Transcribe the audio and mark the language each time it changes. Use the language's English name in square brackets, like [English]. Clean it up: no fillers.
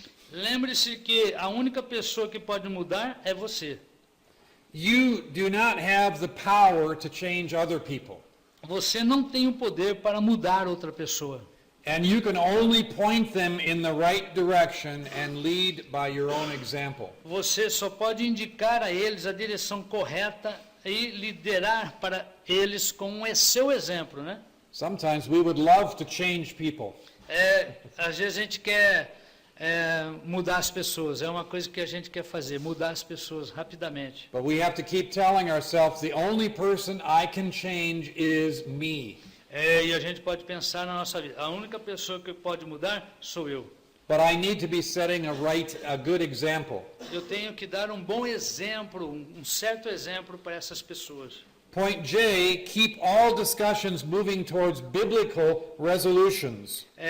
[Portuguese] Lembre-se que a única pessoa que pode mudar é você. [English] You do not have the power to change other people. [Portuguese] Você não tem o poder para mudar outra pessoa. [English] And you can only point them in the right direction and lead by your own example. [Portuguese] Você só pode indicar a eles a direção correta e liderar para eles com o seu exemplo, né? [English] Sometimes we would love to change people. [Portuguese] Às vezes a gente quer mudar as pessoas, é uma coisa que a gente quer fazer, mudar as pessoas rapidamente. [English] But we have to keep telling ourselves the only person I can change is me. [Portuguese] E a gente pode pensar na nossa vida, a única pessoa que pode mudar sou eu. [English] But I need to be setting a good example. [Portuguese] Eu tenho que dar um bom exemplo, um certo exemplo para essas pessoas. [English] Point J, keep all discussions moving towards biblical resolutions.